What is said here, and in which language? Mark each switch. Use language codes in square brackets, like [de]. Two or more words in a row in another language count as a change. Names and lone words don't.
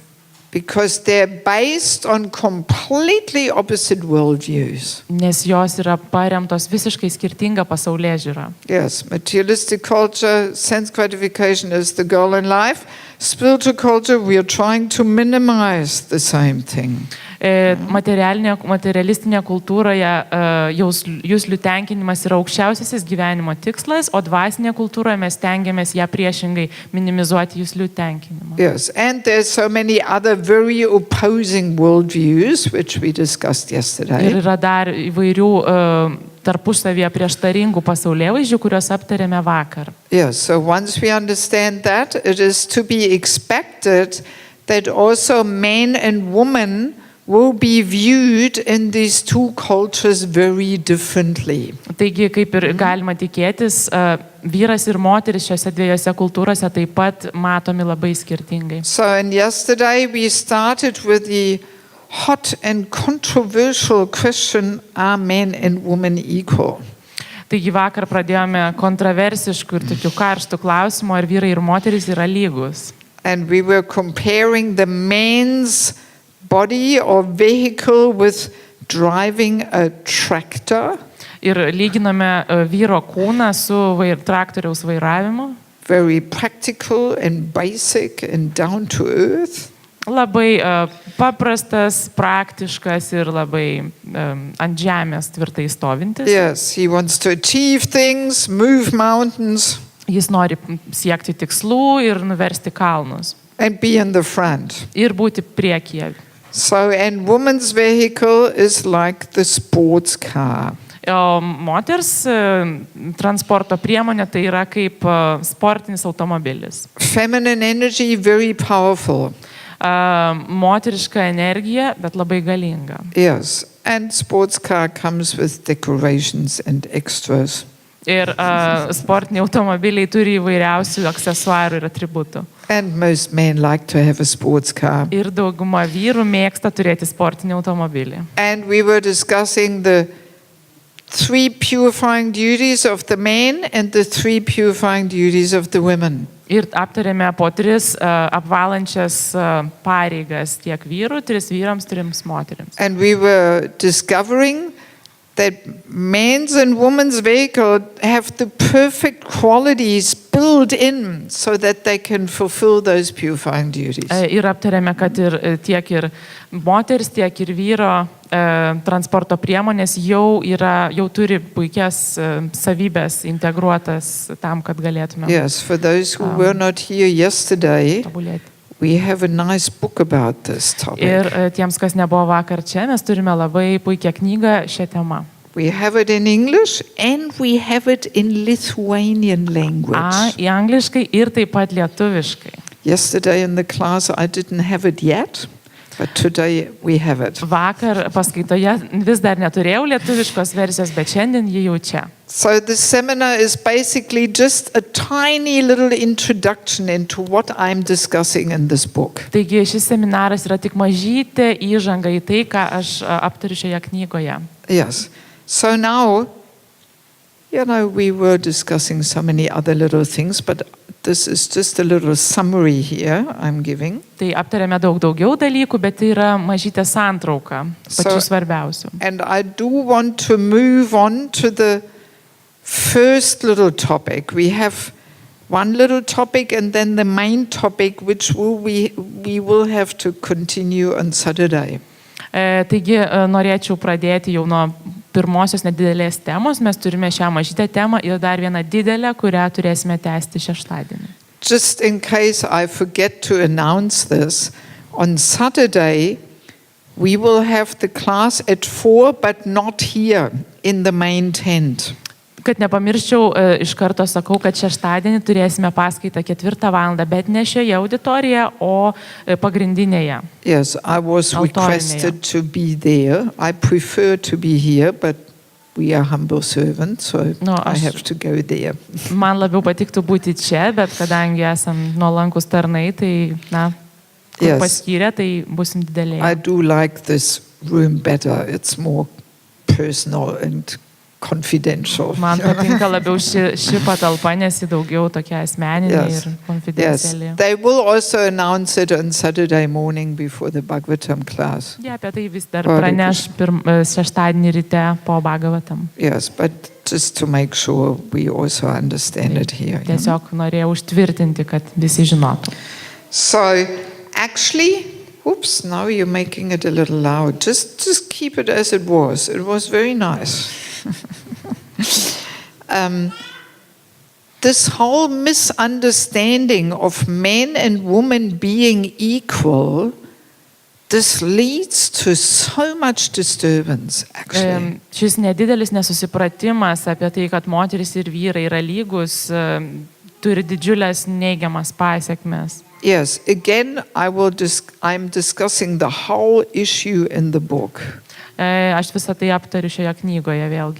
[en] Because they're based on completely opposite worldviews. [lt] Nes jos yra paremtos visiškai skirtinga pasaulėžiūra. [en] Yes, materialistic culture, sense gratification is the goal in life. Spiritual culture, we are trying to minimize the same thing. [lt] Materialistinė kultūroje juslių tenkinimas yra aukščiausiasis gyvenimo tikslas, o dvasinė kultūroje mes stengiamės ją priešingai minimizuoti juslių tenkinimą. [en] Yes, and there's so many other very opposing worldviews, which we discussed yesterday. [lt] Ir yra dar įvairių tarpusavyje prieštaringų pasaulėvaizdžių, kuriuos aptarėme vakar. [en] Yes, so once we understand that, it is to be expected that also men and women will be viewed in these two cultures very differently. [lt] Taigi, kaip ir galima tikėtis, vyras ir moteris šiose dviejose kultūrose taip pat matomi labai skirtingai. [en] So, and yesterday we started with the hot and controversial question, are men and women equal? [lt] Taigi vakar pradėjome kontroversiškų ir tokių karštų klausimų, ar vyrai ir moterys yra lygus. [en] And we were comparing the man's body or vehicle with driving a tractor. [lt] Ir lyginame vyro kūną su traktoriaus vairavimu. [en] Very practical and basic and down to earth. [lt] Labai paprastas, praktiškas ir labai ant žemės tvirtai stovintis. [en] Yes, he wants to achieve things, move mountains. [lt] Jis nori siekti tikslų ir nuversti kalnus. [en] And be in the front. [lt] Ir būti priekyje. [en] So, and woman's vehicle is like the sports car. [lt] O moters transporto priemonė tai yra kaip sportinis automobilis. [en] Feminine energy, very powerful. [lt] Moteriška energija, bet labai galinga. [en] Yes, and sports car comes with decorations and extras. [lt] Ir sportiniai automobiliai turi įvairiausių aksesuarų ir atributų. [en] And most men like to have a sports car. [lt] Ir dauguma vyrų mėgsta turėti sportinį automobilį. [en] And we were discussing the 3 purifying duties of the men and the 3 purifying duties of the women. [lt] Ir aptarėme po 3 apvalančias pareigas tiek vyrų, 3 vyrams, 3 moteriams. [en] And we were discovering that men's and women's vehicle have the perfect qualities built in so that they can fulfill those purifying duties. [lt] Ir aptarėme, kad tiek ir moteris, tiek ir vyro transporto priemonės jau turi puikias savybės integruotas tam, kad galėtume [en] Yes, for those who were not here yesterday, [lt] tobulėti. [en] we have a nice book about this topic. [lt] Ir tiems, kas nebuvo vakar čia, mes turime labai puikią knygą šią temą. [en] We have it in English and we have it in Lithuanian language. [lt] Į angliškai ir taip pat lietuviškai. [en] Yesterday in the class I didn't have it yet, but today we have it. [lt] Vakar paskaitoje vis dar neturėjau lietuviškos versijos, bet šiandien ji jau čia. [en] So the seminar is basically just a tiny little introduction into what I'm discussing in this book. [lt] Taigi šis seminaras yra tik mažytė įžanga į tai, ką aš aptariu šioje knygoje. [en] Yes. So now, we were discussing so many other little things, but this is just a little summary here I'm giving. [lt] Tai aptarėme daug daugiau dalykų, bet tai yra mažytė santrauka pačių svarbiausių. [en] And I do want to move on to the first little topic. We have one little topic and then the main topic, which we will have to continue on Saturday. [lt] Taigi norėčiau pradėti jau nuo pirmosios nedidelės temos. Mes turime šią mažytę temą ir dar vieną didelę, kurią turėsime tęsti šeštadienį. [en] Just in case I forget to announce this, on Saturday we will have the class at 4, but not here in the main tent. [lt] Kad nepamirščiau, iš karto sakau, kad šeštadienį turėsime paskaitą 4 valandą, bet ne šioje auditorijoje, o pagrindinėje. [en] Yes, I was requested to be there. I prefer to be here, but we are humble servants, so I have to go there. [lt] Man labiau patiktų būti čia, bet kadangi esam nuolankus tarnai, tai, kur paskyrė, tai busim didelėje. [en] I do like this room better. It's more personal and confidential. [lt] Man patinka labiau ši patalpa, nes ji daugiau tokia asmeninė ir konfidenciali. [en] They will also announce it on Saturday morning before the Bhagavatam class. [lt] Apie tai vis dar praneš šeštadienį ryte po Bhagavatam. [en] Yes, but just to make sure we also understand it here. [lt] Tiesiog norėjau užtvirtinti, kad visi žinotų. [en] So, actually, now you're making it a little loud. Just keep it as it was. It was very nice. This whole misunderstanding of men and women being equal, this leads to so much disturbance, actually. [lt] Šis nedidelis nesusipratimas apie tai, kad moteris ir vyrai yra lygus, turi didžiulės neigiamas pasekmes. [en] Yes, again, I'm discussing the whole issue in the book. [lt] Aš visą tai aptariu šioje knygoje vėlgi.